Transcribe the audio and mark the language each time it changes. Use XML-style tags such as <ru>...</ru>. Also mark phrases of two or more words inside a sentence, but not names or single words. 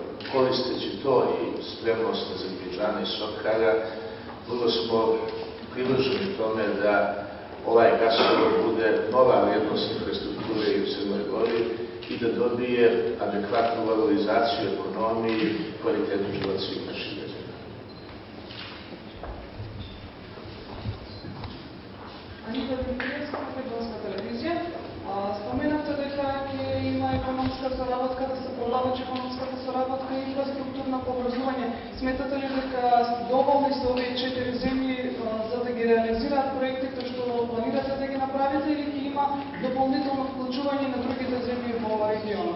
<sr>Koristeći to i spremnost Azerbejdžana i Sokara, vrlo smo privrženi tome da ovaj gasovod bude nova vrijednost infrastrukture i u Crnoj Gori i da dobije adekvatnu valorizaciju ekonomiji i kvalitetu života svih naših građana.</sr> <mk>Анита Димитриевска, Македонска телевизија. Споменавте дека има економска соработка, да се продолжи економската соработка и инфраструктурно поврзување. Сметате ли дека доволни се овие 4 земји за да ги реализираат проектите што планирате да ги направите или ќе има дополнително вклучување на другите земји во регионот?</mk>